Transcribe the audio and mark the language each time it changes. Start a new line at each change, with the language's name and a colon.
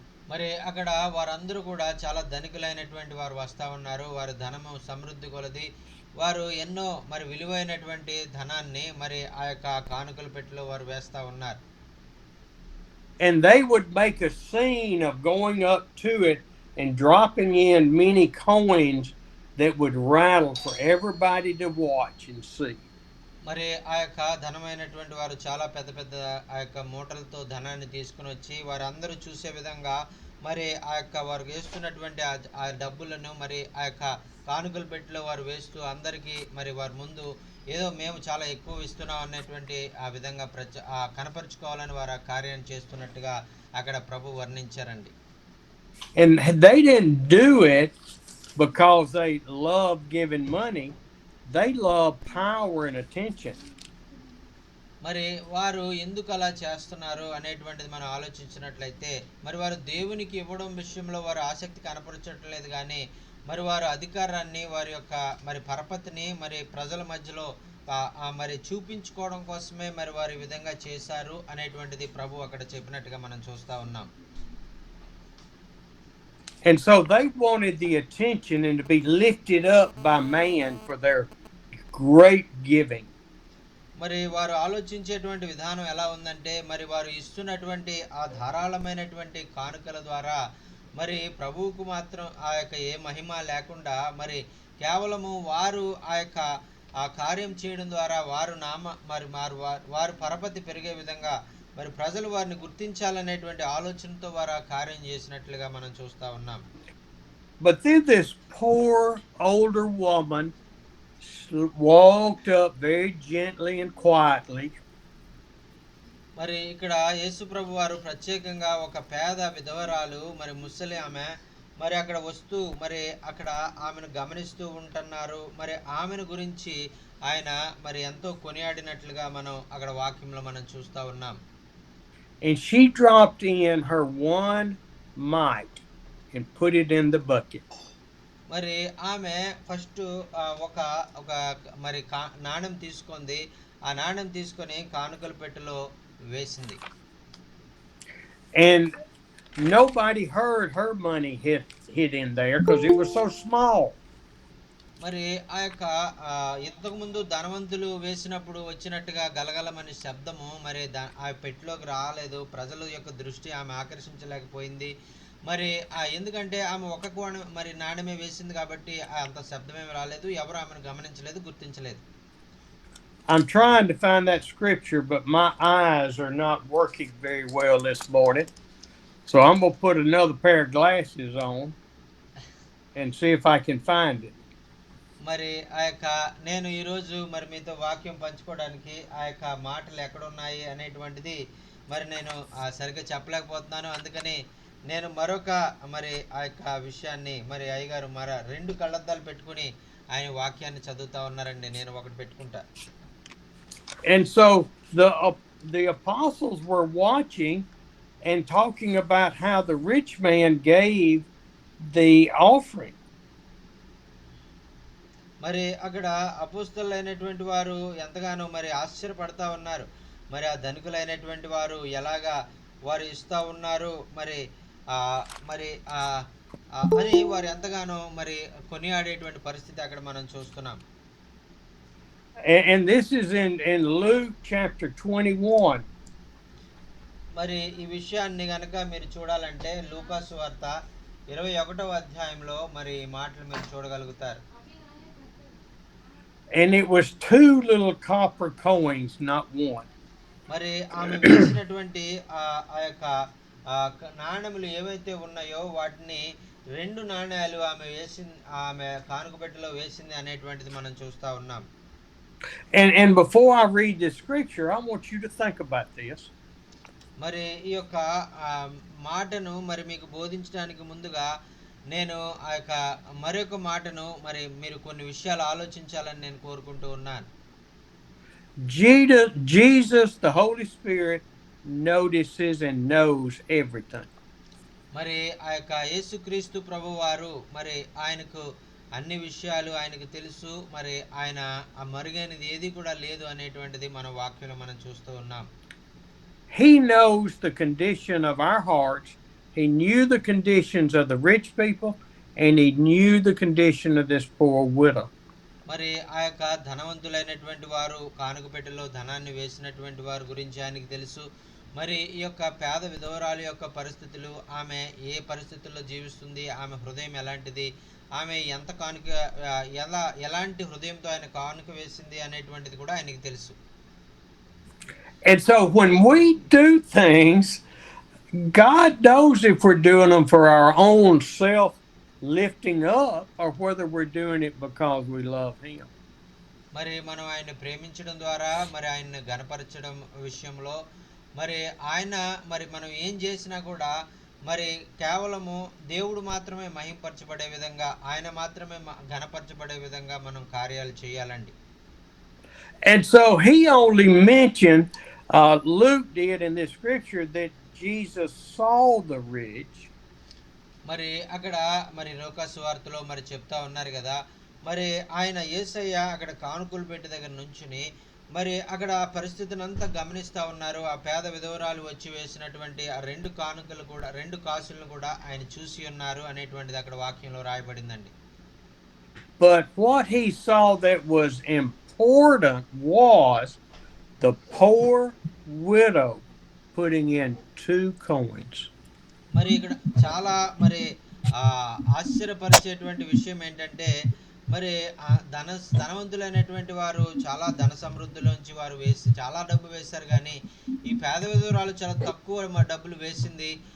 Telugu: మరి అక్కడ వారందరూ కూడా చాలా ధనికులైనటువంటి వారు వస్తా ఉన్నారు. వారు ధనము సమృద్ధి కొలది వారు ఎన్నో మరి విలువైనటువంటి ధనాన్ని మరి ఆ యొక్క కానుకల పెట్టెలో వారు వేస్తా ఉన్నారు.
English: And they would make a scene of going up to it and dropping in many coins that would rattle for everybody to watch and see.
Telugu: మరి ఆ యొక్క ధనమైనటువంటి వారు చాలా పెద్ద పెద్ద ఆ యొక్క మూటలతో ధనాన్ని తీసుకుని వచ్చి వారందరూ చూసే విధంగా మరి ఆ యొక్క వారు వేస్తున్నటువంటి ఆ డబ్బులను మరి ఆ యొక్క కానుకల పెట్టెలో వారు వేస్తూ అందరికీ మరి వారి ముందు ఏదో మేము చాలా ఎక్కువ ఇస్తున్నాం అనేటువంటి ఆ విధంగా కనపరుచుకోవాలని వారు ఆ కార్యాన్ని చేస్తున్నట్టుగా అక్కడ ప్రభు వర్ణించారండి.
English: And they didn't do it because they loved giving money. They loved power and attention.
Telugu: మరి వారు ఎందుకు అలా చేస్తున్నారు అనేటువంటిది మనం ఆలోచించినట్లయితే మరి వారు దేవునికి ఇవ్వడం విషయంలో వారు ఆసక్తి కనపరచట్లేదు, కానీ మరి వారు అధికారాన్ని వారి యొక్క మరి పరపతిని మరి ప్రజల మధ్యలో మరి చూపించుకోవడం కోసమే మరి వారు ఈ విధంగా చేశారు అనేటువంటిది ప్రభు అక్కడ చెప్పినట్టుగా మనం చూస్తా ఉన్నాం.
English: And so they wanted the attention and to be lifted up by man for their great giving.
Telugu: మరి వారు ఆలోచించేటువంటి విధానం ఎలా ఉందంటే మరి వారు ఇస్తున్నటువంటి ఆ ధారాళమైనటువంటి కానుకల ద్వారా మరి ప్రభువుకు మాత్రం ఆ యొక్క ఏ మహిమ లేకుండా మరి కేవలము వారు ఆ యొక్క ఆ కార్యం చేయడం ద్వారా వారు వారు పరపతి పెరిగే విధంగా మరి ప్రజలు వారిని గుర్తించాలనేటువంటి ఆలోచనతో వారు ఆ కార్యం చేసినట్లుగా మనం చూస్తా ఉన్నాం.
English: But then this poor older woman walked up very gently and quietly.
Telugu: మరి ఇక్కడ యేసు ప్రభు వారు ప్రత్యేకంగా ఒక పేద విధవరాలు మరి ముసలి ఆమె మరి అక్కడ వస్తూ మరి అక్కడ ఆమెను గమనిస్తూ ఉంటున్నారు. మరి ఆమెను గురించి ఆయన మరి ఎంతో కొనియాడినట్లుగా మనం అక్కడ వాక్యంలో మనం చూస్తా ఉన్నాం.
English: And she dropped in her one mite and put it in the bucket.
Telugu: మరి ఆమె ఫస్ట్ ఒక మరి నాణెం తీసుకుంది, ఆ నాణెం తీసుకొని కానుకల పెట్టెలో వేసింది.
English: And nobody heard her money hit in there because it was so small.
Telugu: మరి ఆ యొక్క ఇంతకుముందు ధనవంతులు వేసినప్పుడు వచ్చినట్టుగా గలగలమనే శబ్దము మరి ఆ పెట్టెలోకి రాలేదు. ప్రజల యొక్క దృష్టి ఆమె ఆకర్షించలేకపోయింది. మరి ఎందుకంటే ఆమె ఒక కోణం మరి నాణెమే వేసింది కాబట్టి అంత శబ్దమేమి రాలేదు. ఎవరు ఆమెను గమనించలేదు, గుర్తించలేదు.
English: I'm trying to find that scripture, but my eyes are not working very well this morning. So I'm going to put another pair of glasses on and see if I can find it.
Telugu: మరి నేను ఈరోజు మరి మీతో వాక్యం పంచుకోవడానికి ఆ యొక్క మాటలు ఎక్కడున్నాయి అనేటువంటిది మరి నేను సరిగ్గా చెప్పలేకపోతున్నాను. అందుకని నేను మరొక మరి ఆ యొక్క విషయాన్ని మరి అయ్యగారు రెండు కళ్ళద్దాలు పెట్టుకుని ఆయన వాక్యాన్ని చదువుతా ఉన్నారండి. నేను ఒకటి పెట్టుకుంటా.
English: And so the apostles were watching and talking about how the rich man gave the offering.
Telugu: మరి అక్కడ అపోస్తలులైనటువంటి వారు ఎంతగానో మరి ఆశ్చర్యపడతా ఉన్నారు. మరి ఆ ధనికులైనటువంటి వారు ఎలాగా వారు ఇస్తా ఉన్నారు మరి మరి అని వారు ఎంతగానో మరి కొనియాడేటువంటి పరిస్థితి అక్కడ మనం చూస్తున్నాం.
English: And this is in Luke chapter 21.
Telugu: మరి ఈ విషయాన్ని గనక మీరు చూడాలంటే లూకా సువార్త 21వ అధ్యాయంలో మరి ఈ మాటలు మీరు చూడగలుగుతారు.
English: And it was 2 little copper coins, not one.
Telugu: మరి ఆమె వేసినటువంటి ఆ యొక్క నాణెములు ఏవైతే ఉన్నాయో వాటిని 2 నాణేలు ఆమె కానుక పెట్టెలో వేసింది అనేటువంటిది మనం చూస్తా ఉన్నాం.
English: And before I read this scripture, I want you to think about this.
Telugu: మరి ఈ యొక్క మాటను మరి మీకు బోధించడానికి ముందుగా నేను ఆ యొక్క మరొక మాటను మరి మీరు కొన్ని విషయాలు ఆలోచించాలని నేను కోరుకుంటూ ఉన్నాను.
English: Jesus, the Holy Spirit, notices and knows everything.
Telugu: మరి ఆ యొక్క యేసుక్రీస్తు ప్రభువారు మరి ఆయనకు అన్ని విషయాలు ఆయనకు తెలుసు. మరి ఆయన మరుగైనది ఏది కూడా లేదు అనేటువంటిది మన వాక్యంలో మనం చూస్తూ ఉన్నాం.
English: He knows the condition of our hearts. He knew the conditions of the rich people, and he knew the condition of this poor widow.
Telugu: మరి ఆ యొక్క ధనవంతులైనటువంటి వారు కానుక పెట్టెలో ధనాన్ని వేసినటువంటి వారి గురించి ఆయనకు తెలుసు. మరి ఈ యొక్క పేద విధవరాలు యొక్క పరిస్థితులు, ఆమె ఏ పరిస్థితుల్లో జీవిస్తుంది, ఆమె హృదయం ఎలాంటిది, ఆమె ఎంత కానుక ఎలాంటి హృదయంతో ఆయన కానుక వేసింది అనేటువంటిది కూడా ఆయనకు తెలుసు.
English: And so when we do things, God knows if we're doing them for our own self lifting up or whether we're doing it because we love him.
Telugu: మరి మనం ఆయన ప్రేమించడం ద్వారా మరి ఆయన్ని ఘనపరచడం విషయంలో మరి ఆయన మరి మనం ఏం చేసినా కూడా మరి కేవలము దేవుడు మాత్రమే మహింపరచబడే విధంగా, ఆయన మాత్రమే ఘనపరచబడే విధంగా మనం కార్యాలు చేయాలండి.
English: And so he only mentioned, Luke did in this scripture, that Jesus saw the rich.
Telugu: మరి అక్కడ మరి లూకా సువార్తలో మరి చెప్తా ఉన్నారు కదా, మరి ఆయన యేసయ్య అక్కడ కానుకలు పెట్టి దగ్గర నుంచుని మరి అక్కడ పరిస్థితిని అంతా గమనిస్తా ఉన్నారు. ఆ పేద విధవరాలు వచ్చి వేసినటువంటి ఆ 2 కానుకలు కూడా 2 కాసులను కూడా ఆయన చూసి ఉన్నారు అనేటువంటిది అక్కడ వాక్యంలో రాయబడిందండి.
English: But what he saw that was important was the poor widow putting in 2 coins.
Telugu: మరి ఇక్కడ చాలా మరి ఆశ్చర్యపరిచేటువంటి విషయం ఏంటంటే మరి ధనవంతులైనటువంటి వారు చాలా ధన సమృద్ధిలోంచి వారు చాలా డబ్బు వేశారు. కానీ ఈ పేద విధవరాలు చాలా తక్కువ డబ్బులు వేసింది.